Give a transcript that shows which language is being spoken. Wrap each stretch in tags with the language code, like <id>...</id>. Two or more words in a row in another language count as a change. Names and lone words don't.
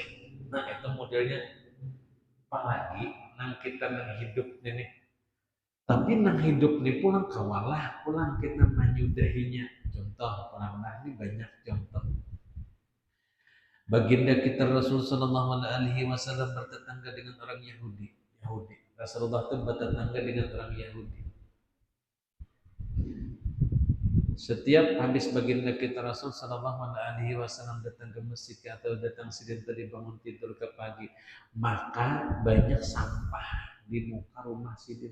<bjn>Nah itu modelnya. Apalagi nang kita nang hidup ini. Tapi nang hidup ini pulang kawalah, pulang kita menyudahinya. Contoh, pulang ini banyak contoh.</bjn> <id>Baginda kita Rasul</id> <ar>صلى الله عليه وسلم</ar> <id>bertetangga dengan orang Yahudi. Rasulullah itu bertetangga dengan orang Yahudi. Setiap habis baginda kita Rasul</id> <ar>صلى الله عليه وسلم</ar> <id>datang ke masjid atau datang sebentar bangun tidur ke pagi, maka banyak sampah di muka rumah sidin.</id>